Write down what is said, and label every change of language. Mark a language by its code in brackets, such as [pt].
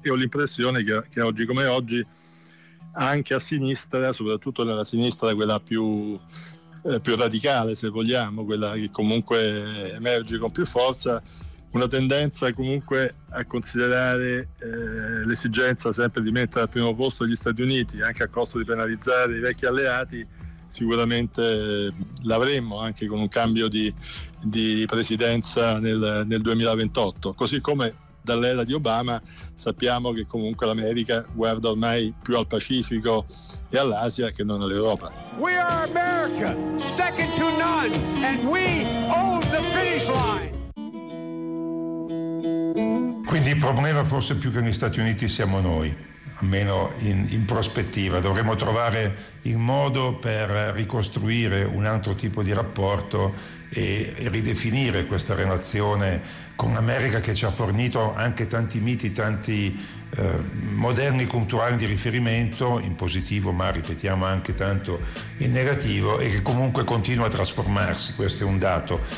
[it] E ho l'impressione che oggi come oggi, anche a sinistra, soprattutto nella sinistra, quella più radicale, se vogliamo, quella che comunque emerge con più forza, una tendenza comunque a considerare l'esigenza sempre di mettere al primo posto gli Stati Uniti, anche a costo di penalizzare i vecchi alleati, sicuramente l'avremmo anche con un cambio di presidenza nel 2028. Così come dall'era di Obama sappiamo che comunque l'America guarda ormai più al Pacifico e all'Asia che non all'Europa. [en] We are America, second to none, and we own the finish line. [it] Quindi il problema forse più che negli Stati Uniti siamo noi, almeno in prospettiva. Dovremmo trovare il modo per ricostruire un altro tipo di rapporto e ridefinire questa relazione con l'America, che ci ha fornito anche tanti miti, tanti moderni culturali di riferimento, in positivo ma ripetiamo anche tanto in negativo, e che comunque continua a trasformarsi, questo è un dato.